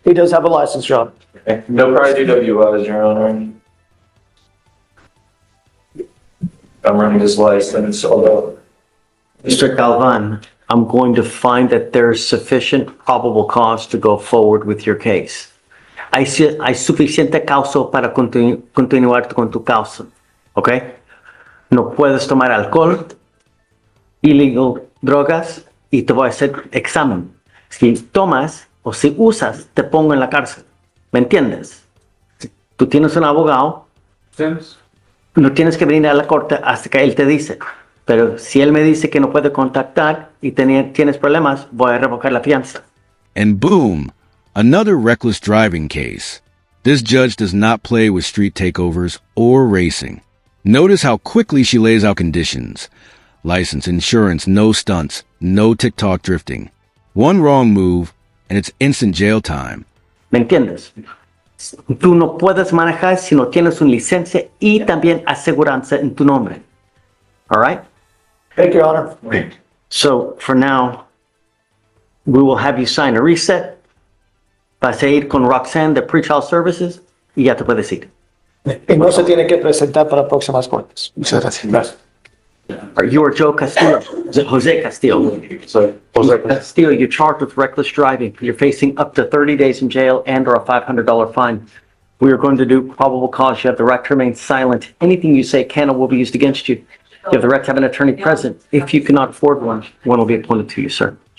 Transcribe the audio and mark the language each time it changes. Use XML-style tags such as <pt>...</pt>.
<en>He does have a license, John. No prior DWIs, Your Honor. I'm running his license, although. Mr. Galvan, I'm going to find that there's sufficient probable cause to go forward with your case.</en> <es>Hay suficiente causa para continuar con tu causa, ¿ok? No puedes tomar alcohol, illegal drogas, y te voy a hacer examen. Si tomas o si usas, te pongo en la cárcel. ¿Me entiendes? Tú tienes un abogado, no tienes que venir a la corte hasta que él te dice. Pero si él me dice que no puede contactar y tienes problemas, voy a revocar la fianza.</es> <en>And boom, another reckless driving case. This judge does not play with street takeovers or racing. Notice how quickly she lays out conditions. License, insurance, no stunts, no TikTok drifting. One wrong move, and it's instant jail time.</en> <es>¿Me entiendes? Tú no puedes manejar si no tienes una licencia y también aseguranza en tu nombre.</es> <en>All right? Thank you, Your Honor. So, for now, we will have you sign a reset.</en> <es>Vas a ir con Roxanne de Pretrial Services y ya te puedes ir. Y no se tiene que presentar para próximas cortes. Muchas gracias.</es> <en>You are Joe Castillo. Jose Castillo. Jose Castillo, you're charged with reckless driving. You're facing up to 30 days in jail and or a $500 fine. We are going to do probable cause. You have the right to remain silent. Anything you say can or will be used against you. You have the right to have an attorney present. If you cannot afford one will be appointed to you, sir.</en>